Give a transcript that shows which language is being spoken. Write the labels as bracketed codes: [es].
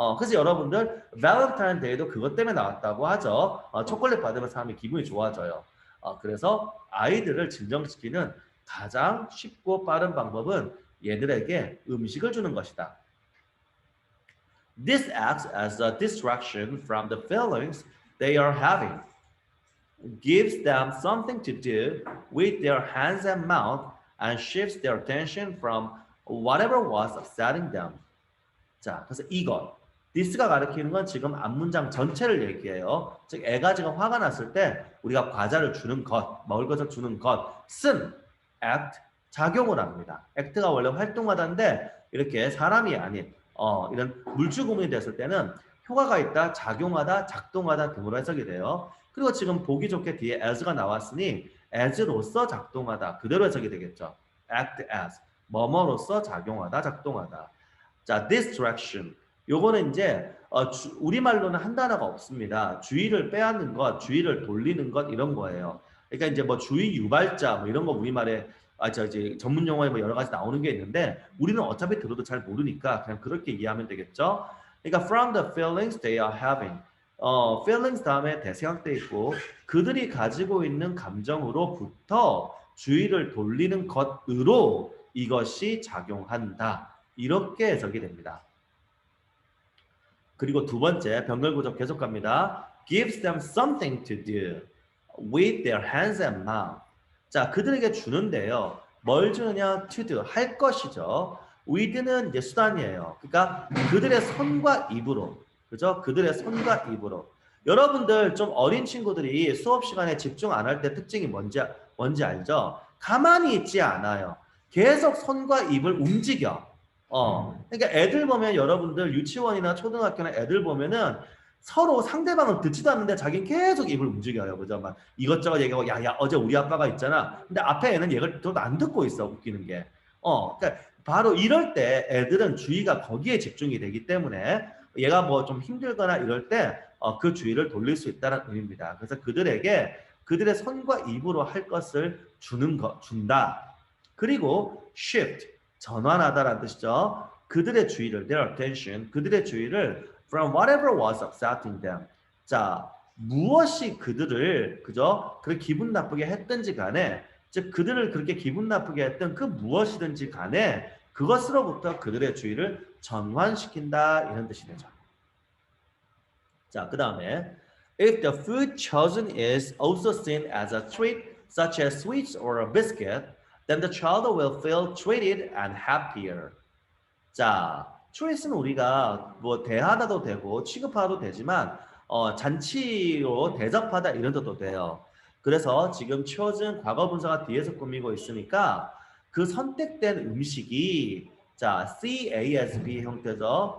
[ko] 그래서 여러분들 발렌타인 데이도 그것 때문에 나왔다고 하죠. 초콜릿 받으면 사람이 기분이 좋아져요. 그래서 아이들을 진정시키는 가장 쉽고 빠른 방법은 얘들에게 음식을 주는 것이다. [en] This acts as a distraction from the feelings they are having. Gives them something to do with their hands and mouth and shifts their attention from whatever was upsetting them. [ko] 자, 그래서 이것. this가 가리키는 건 지금 앞문장 전체를 얘기해요. 즉 애가 지금 화가 났을 때 우리가 과자를 주는 것, 먹을 것을 주는 것은 act, 작용을 합니다. act가 원래 활동하다인데 이렇게 사람이 아닌 이런 물주구문이 됐을 때는 효과가 있다, 작용하다, 작동하다 등으로 해석이 돼요. 그리고 지금 보기 좋게 뒤에 as가 나왔으니 as로서 작동하다 그대로 해석이 되겠죠. act as, 뭐뭐로서 작용하다, 작동하다. 자, distraction. 요거는 이제 우리말로는 한 단어가 없습니다. 주의를 빼앗는 것, 주의를 돌리는 것 이런 거예요. 그러니까 이제 뭐 주의 유발자 뭐 이런 거 우리말에 이제 전문 용어에 뭐 여러 가지 나오는 게 있는데 우리는 어차피 들어도 잘 모르니까 그냥 그렇게 이해하면 되겠죠. 그러니까 [en] from the feelings they are having. [ko] feelings 다음에 대생학돼 있고 그들이 가지고 있는 감정으로부터 주의를 돌리는 것으로 이것이 작용한다. 이렇게 해석이 됩니다. 그리고 두 번째 병렬구조 계속 갑니다. [en] Gives them something to do with their hands and mouth. [ko] 자, 그들에게 주는데요. 뭘 주느냐? To do, 할 것이죠. with는 이제 수단이에요. 그러니까 그들의 손과 입으로, 그죠? 그들의 손과 입으로. 여러분들 좀 어린 친구들이 수업 시간에 집중 안 할 때 특징이 뭔지 알죠? 가만히 있지 않아요. 계속 손과 입을 움직여. 그러니까 애들 보면 여러분들 유치원이나 초등학교나 애들 보면은 서로 상대방을 듣지도 않는데 자기는 계속 입을 움직여요. 그죠? 막 이것저것 얘기하고 야, 어제 우리 아빠가 있잖아. 근데 앞에 애는 얘를 또 안 듣고 있어. 웃기는 게. 그러니까 바로 이럴 때 애들은 주의가 거기에 집중이 되기 때문에 얘가 뭐 좀 힘들거나 이럴 때 그 주의를 돌릴 수 있다는 의미입니다. 그래서 그들에게 그들의 손과 입으로 할 것을 준다. 그리고 shift, 전환하다라는 뜻이죠. 그들의 주의를, [en] their attention, 그들의 주의를 from whatever was upsetting them. [ko] 자, 무엇이 그들을 그저 그렇게 기분 나쁘게 했든지 간에, 즉 그들을 그렇게 기분 나쁘게 했던 그 무엇이든지 간에 그것으로부터 그들의 주의를 전환시킨다 이런 뜻이 되죠. 자, 그 다음에 [en] if the food chosen is also seen as a treat such as sweets or a biscuit, then the child will feel treated and happier. [ko] 자, treat은 우리가 뭐 대하다도 되고 취급하도 되지만 잔치로 대접하다 이런 뜻도 돼요. 그래서 지금 chosen 과거 분사가 뒤에서 꾸미고 있으니까 그 선택된 음식이 자, CASB 형태죠.